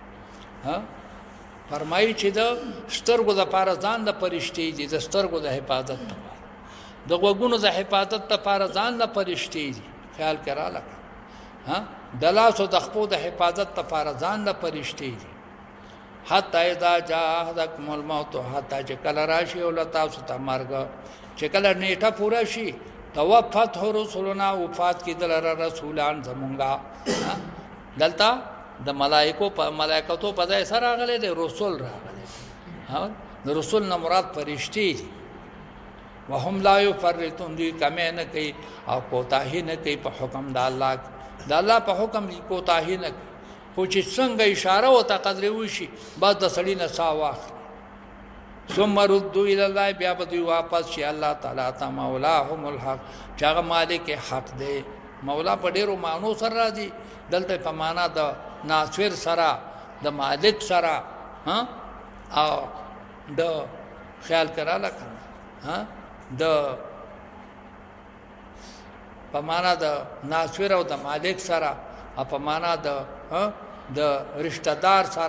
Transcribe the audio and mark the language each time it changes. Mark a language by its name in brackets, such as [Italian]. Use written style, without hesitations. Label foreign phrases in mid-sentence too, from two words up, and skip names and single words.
[Pashto] فرمایي چې د سترګو دپاره ځان د فرشتې دي، د سترګو د حفاظت لپاره، د غوږونو د حفاظت لپاره ځان د فرشتې دي. خیال کې راغله. د لاسو د خپو د حفاظت لپاره ځان د فرشتې دي. [Arabic] حتی اذا جاء احدکم الموت، [Pashto] حتی چې کله راشي او له تاسو ته مرګ، چې کله نیټه پوره شي، [Arabic] توفته رسلنا، [Pashto] وفات کېدل رسولان زمونږه. دلته د ملائکتو په ځای سره راغلی دی رسول راغلی. د رسول نه مراد فرشتې دي. [Arabic] وهم لا یفرطون، [Pashto] دوی کمی نه کوي او کوتاهي نه کوي په حکم د الله. د الله په حکم کوتاهي نه کوي، خو چې څنګه اشاره ورته قدرې وشي بس د سړي نه ساه واخلي. [Arabic] ثم ردوا الی الله، [Pashto] بیا به دوی واپس شي الله تعالی ته. [Arabic] مولاهم الحق، [Pashto] چې هغه مالک حق دی. مولا په ډېرو معنو سره راځي، دلته په معنا د ناصر سره، د مالک سره، او د خیال کراله کنه د په معنا د ناصر او د مالک سره، او په معنا د رشتہ دار سره.